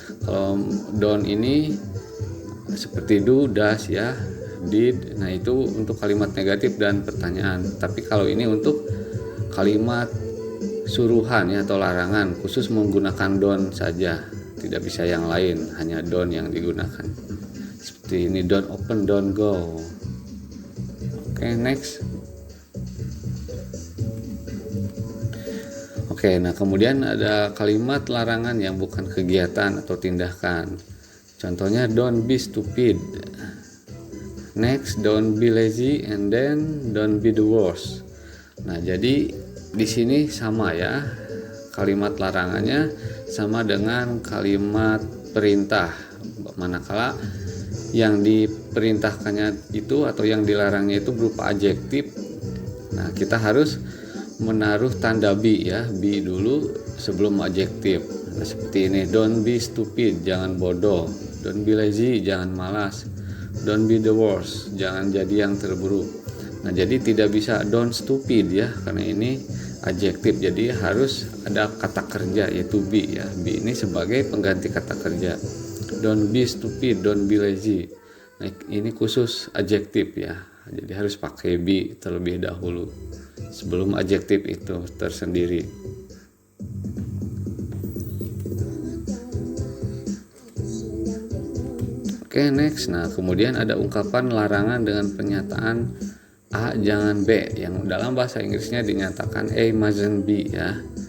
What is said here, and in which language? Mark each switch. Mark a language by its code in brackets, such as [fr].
[id] Kalau don't ini seperti do, does ya, did. Nah, itu untuk kalimat negatif dan pertanyaan. Tapi kalau ini untuk kalimat suruhan ya atau larangan, khusus menggunakan don't saja, tidak bisa yang lain, hanya don't yang digunakan. Seperti ini, [en] don't open, don't go. Oke, next. [id] Oke, nah kemudian ada kalimat larangan yang bukan kegiatan atau tindakan. [en] Contohnya don't be stupid. Next, don't be lazy, and then don't be the worst. [id] Nah, jadi di sini sama ya, kalimat larangannya sama dengan kalimat perintah, manakala yang diperintahkannya itu atau yang dilarangnya itu berupa adjektif. Nah, kita harus menaruh tanda be ya, be dulu sebelum adjektif. Nah, seperti ini, [en] don't be stupid, [id] jangan bodoh. [en] Don't be lazy, [id] jangan malas. [en] Don't be the worst, [id] jangan jadi yang terburuk. Nah, jadi tidak bisa [en] don't stupid [id] ya, karena ini adjektif, jadi harus ada kata kerja yaitu be ya. Be ini sebagai pengganti kata kerja. [en] Don't be stupid, don't be lazy. [id] Nah, ini khusus adjektif ya, jadi harus pakai be terlebih dahulu sebelum adjektif itu tersendiri. Oke, next. Nah, kemudian ada ungkapan larangan dengan pernyataan A jangan B, yang dalam bahasa Inggrisnya dinyatakan A mustn't be ya.